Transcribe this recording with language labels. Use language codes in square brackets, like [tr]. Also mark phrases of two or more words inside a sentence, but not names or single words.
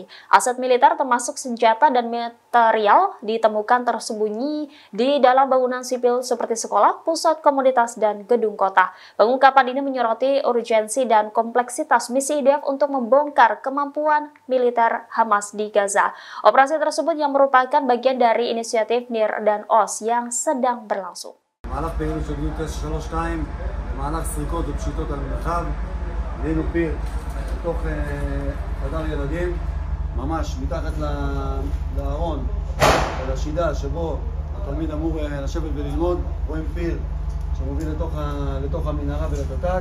[id] Aset militer termasuk senjata dan material ditemukan tersembunyi di dalam bangunan sipil seperti sekolah, pusat komunitas, dan gedung kota. Pengungkapan ini menyoroti urgensi dan kompleksitas misi IDF untuk membongkar kemampuan militer Hamas di Gaza. Operasi tersebut yang merupakan bagian dari inisiatif NIR dan OS yang sedang berlangsung. [he] במהלך פעילות של גדוד 932, במהלך סריקות ופשיטות על מרחב, ראינו פיר בתוך חדר ילדים, ממש מתחת לארון, לשידה שבו התלמיד אמור לשבת וללמוד, רואים פיר שמוביל לתוך המנהרה ולתת"ק.